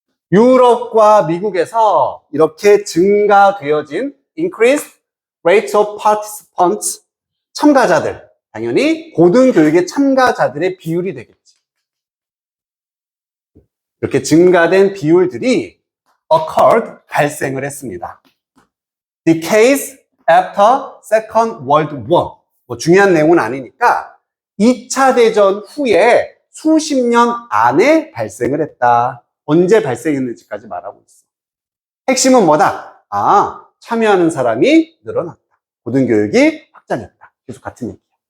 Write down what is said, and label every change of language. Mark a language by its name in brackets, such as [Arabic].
[Korean] 유럽과 미국에서 이렇게 증가되어진 [English] increased rate of participants, [Korean] 참가자들, 당연히 고등교육의 참가자들의 비율이 되겠지. 이렇게 증가된 비율들이 occurred, 발생을 했습니다. [English] The case after Second World War. [Korean] 중요한 내용은 아니니까 2차 대전 후에 수십 년 안에 발생을 했다. 언제 발생했는지까지 말하고 있어. 핵심은 뭐다? 참여하는 사람이 늘어났다. 고등교육이 확장했다. 계속 같은 얘기야.